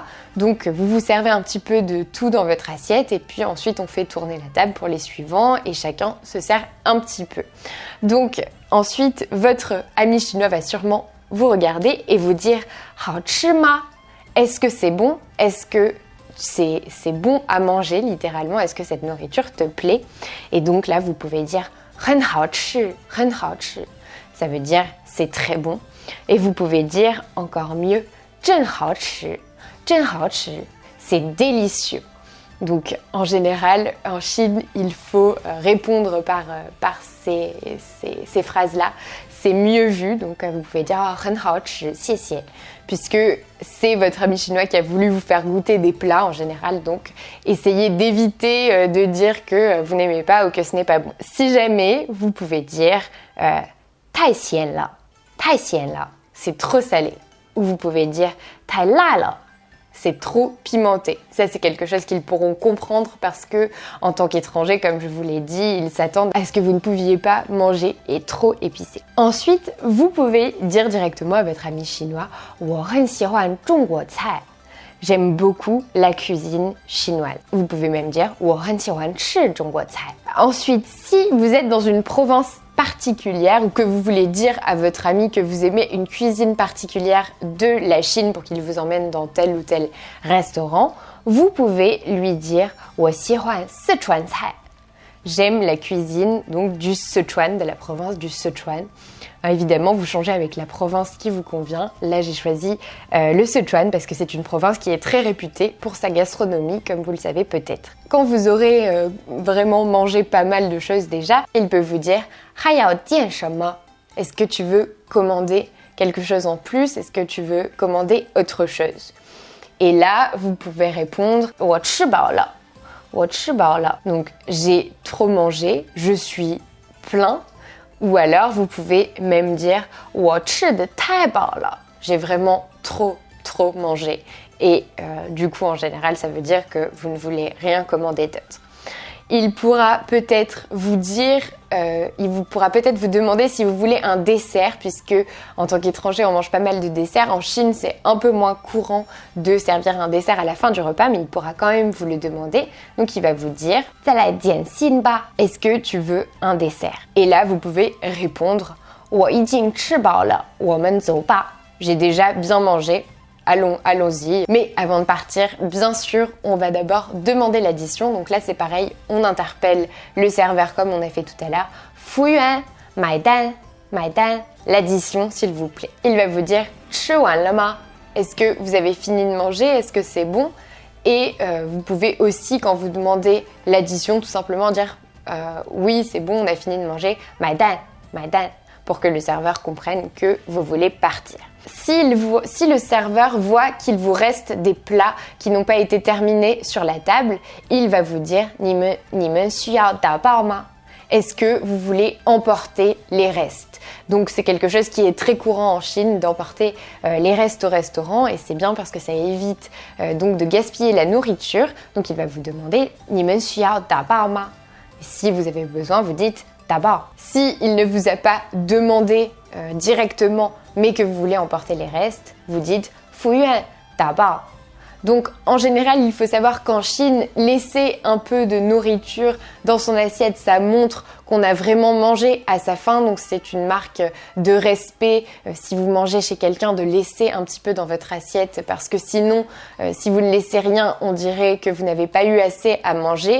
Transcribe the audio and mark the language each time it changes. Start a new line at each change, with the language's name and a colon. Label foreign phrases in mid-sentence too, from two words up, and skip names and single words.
French: Donc vous vous servez un petit peu de tout dans votre assiette et puis ensuite on fait tourner la table pour les suivants et chacun se sert un petit peu. Donc ensuite votre ami chinois va sûrement vous regarder et vous dire
Chinese: 好吃吗?
French: Est-ce que c'est bon? Est-ce que c'est bon à manger littéralement? Est-ce que cette nourriture te plaît? Et donc là vous pouvez dire
Chinese: 很好吃, 很好吃.
French: Ça veut dire c'est très bon. Et vous pouvez dire encore mieux
Chinese: 真好吃. 真好吃,
French: c'est délicieux. Donc en général, en Chine, il faut répondre par ces phrases-là. C'est mieux vu, donc vous pouvez dire
Chinese: 很好吃, 谢谢,
French: puisque c'est votre ami chinois qui a voulu vous faire goûter des plats en général, donc essayez d'éviter de dire que vous n'aimez pas ou que ce n'est pas bon. Si jamais, vous pouvez dire
Chinese: 太咸了, 太咸了,
French: c'est trop salé. Ou vous pouvez dire
Chinese: 太辣了,
French: c'est trop pimenté. Ça, c'est quelque chose qu'ils pourront comprendre parce que, en tant qu'étranger, comme je vous l'ai dit, ils s'attendent à ce que vous ne pouviez pas manger et trop épicé. Ensuite, vous pouvez dire directement à votre ami chinois
Chinese: 我很喜欢中国菜.
French: J'aime beaucoup la cuisine chinoise. Vous pouvez même dire
Chinese: 我很喜欢吃中国菜.
French: Ensuite, si vous êtes dans une province particulière ou que vous voulez dire à votre ami que vous aimez une cuisine particulière de la Chine pour qu'il vous emmène dans tel ou tel restaurant, vous pouvez lui dire
Chinese: 我喜欢四川菜.
French: J'aime la cuisine donc du Sichuan, de la province du Sichuan. Évidemment, vous changez avec la province qui vous convient. Là, j'ai choisi le Sichuan parce que c'est une province qui est très réputée pour sa gastronomie, comme vous le savez peut-être. Quand vous aurez vraiment mangé pas mal de choses déjà, il peut vous dire
Chinese: 还要点什么?
French: Est-ce que tu veux commander quelque chose en plus? Est-ce que tu veux commander autre chose? Et là, vous pouvez répondre
Chinese: 我吃饱了. 我吃饱了.
French: Donc, j'ai trop mangé, je suis plein. Ou alors vous pouvez même dire
Chinese: 我吃得太饱了.
French: J'ai vraiment trop mangé. Et du coup en général ça veut dire que vous ne voulez rien commander d'autre. Il pourra peut-être vous dire, vous demander si vous voulez un dessert, puisque en tant qu'étranger on mange pas mal de desserts. En Chine c'est un peu moins courant de servir un dessert à la fin du repas, mais il pourra quand même vous le demander. Donc il va vous dire
Chinese: 再来点心吧.
French: Est-ce que tu veux un dessert? Et là vous pouvez répondre
Chinese: 我已经吃饱了，我们走吧.
French: J'ai déjà bien mangé. Allons-y. Mais avant de partir, bien sûr, on va d'abord demander l'addition. Donc là, c'est pareil, on interpelle le serveur comme on a fait tout à l'heure.
Chinese: 服务员, 买单,
French: l'addition, s'il vous plaît. Il va vous dire
Chinese: 吃完了吗?
French: Est-ce que vous avez fini de manger? Est-ce que c'est bon? Et vous pouvez aussi, quand vous demandez l'addition, tout simplement dire oui, c'est bon, on a fini de manger.
Chinese: 买单,
French: pour que le serveur comprenne que vous voulez partir. Si le serveur voit qu'il vous reste des plats qui n'ont pas été terminés sur la table, il va vous dire
Chinese: 你们需要打包吗?
French: Est-ce que vous voulez emporter les restes? Donc c'est quelque chose qui est très courant en Chine d'emporter les restes au restaurant, et c'est bien parce que ça évite donc de gaspiller la nourriture. Donc il va vous demander
Chinese: 你们需要打包吗?
French: Si vous avez besoin, vous dites d'abord. Si il ne vous a pas demandé directement, mais que vous voulez emporter les restes, vous dites
Chinese: 服务员打包.
French: Donc en général, il faut savoir qu'en Chine, laisser un peu de nourriture dans son assiette, ça montre qu'on a vraiment mangé à sa faim. Donc c'est une marque de respect. Si vous mangez chez quelqu'un, de laisser un petit peu dans votre assiette, parce que sinon, si vous ne laissez rien, on dirait que vous n'avez pas eu assez à manger.